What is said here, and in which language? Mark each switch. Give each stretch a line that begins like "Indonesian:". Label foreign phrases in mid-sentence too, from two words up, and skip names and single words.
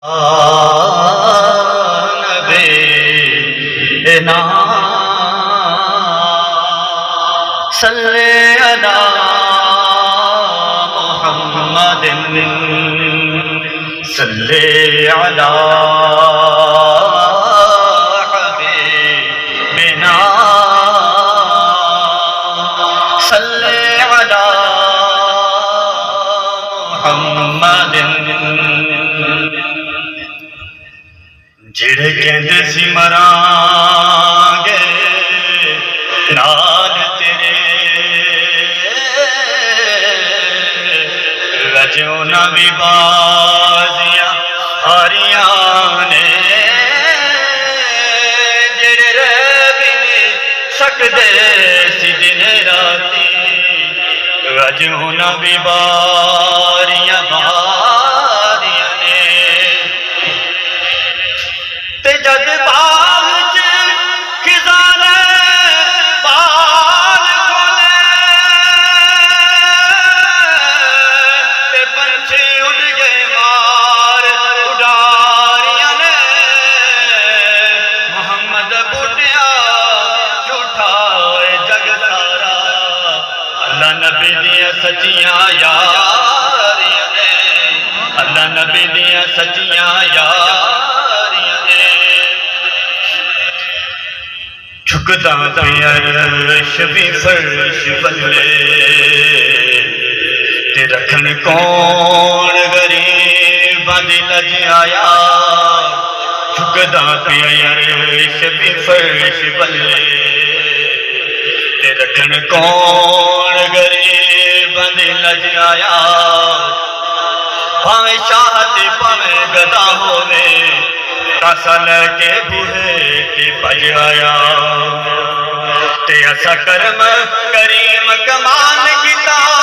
Arabic: نبینا صلی علی محمد صلی علی حبیبنا صلی علی محمد
Punjabi: جڑے کہندے سی مراں گے نال تیرے رجوں نہ بھی بازیاں آریاں نے جڑے رہ بھی نہیں سکدے سی دن راتی رجوں نہ بھی باریاں جد باغ خزان بال کھولے تے پنچھی اڑ گئے مار اڈاریاں نے محمد بوٹیا جھوٹا اے جگ سارا اللہ نبی دیاں سچیاں یاریاں نے اللہ نبی دیاں سچیاں یاریاں جھکدا پیا عرش بھی فرش بلے تے رکھن کون غریباں دی لج آیا جھکدا پیا عرش بھی فرش بلے تے رکھن کون غریباں دی لج آیا بھاویں شاہ تے بھاویں گدا ہووے کاسا لے کے بوہے تے بج آیا تے ایسا کرم کریم کمال کیتا